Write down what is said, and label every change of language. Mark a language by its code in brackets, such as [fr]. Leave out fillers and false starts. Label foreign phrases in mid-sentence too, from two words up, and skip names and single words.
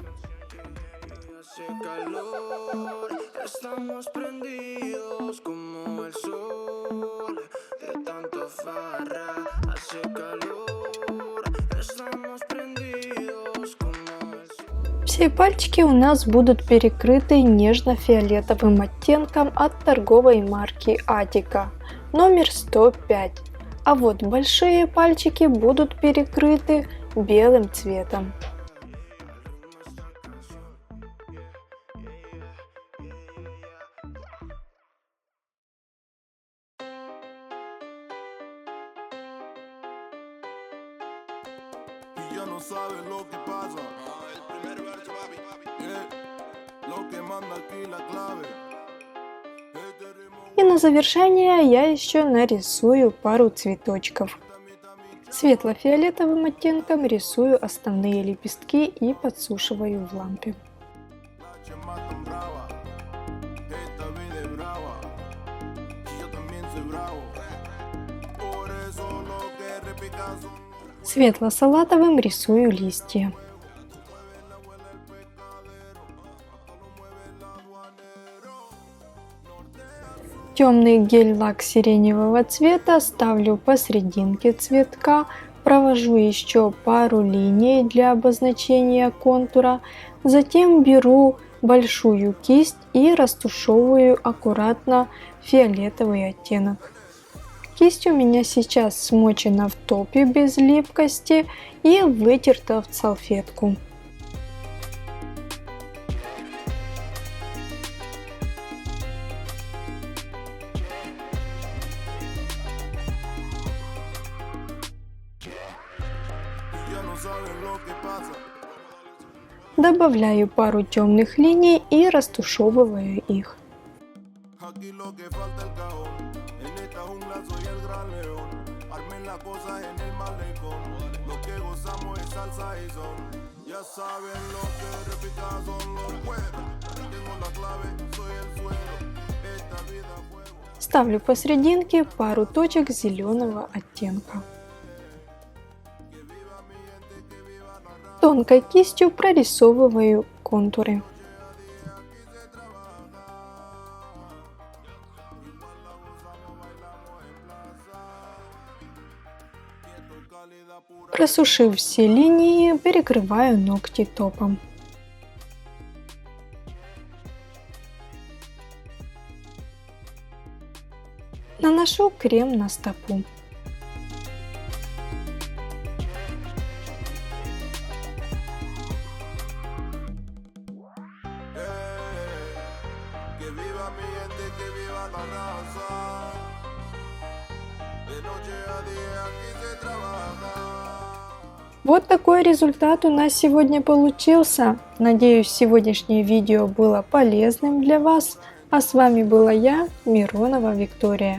[ru] Все пальчики у нас будут перекрыты нежно-фиолетовым оттенком от торговой марки Атика, номер 105. А вот большие пальчики будут перекрыты белым цветом. [es] Y ya no sabes lo que pasa. El primer verso, papi. Lo que manda aquí la clave. Este ritmo. [ru] И на завершение я еще нарисую пару цветочков. Светло-фиолетовым оттенком рисую основные лепестки и подсушиваю в лампе. [es] La chema tan brava. Esta vida es brava. Y yo también soy bravo. Por eso lo que repica son. [ru] Светло-салатовым рисую листья. Темный гель-лак сиреневого цвета ставлю посерединке цветка, провожу еще пару линий для обозначения контура, затем беру большую кисть и растушевываю аккуратно фиолетовый оттенок. Кисть у меня сейчас смочена в топе без липкости и вытерта в салфетку. [es] Y ya no sabes lo que pasa. [ru] Добавляю пару темных линий и растушевываю их. [es] Aquí lo que falta el cajón. En esta jungla soy el gran león. Armen las cosas en el malecón. Lo que gozamos es salsa y son. Ya saben lo que repica son los cueros. Tengo la clave, soy el suelo. Esta vida fuego. [ru] Ставлю посерединке пару точек зеленого оттенка. Тонкой кистью прорисовываю контуры. Просушив все линии, перекрываю ногти топом. Наношу крем на стопу. [es] Que viva mi gente, que viva la raza. De noche a día aquí se trabaja. [ru] Вот такой результат у нас сегодня получился. Надеюсь, сегодняшнее видео было полезным для вас. А с вами была я, Миронова Виктория.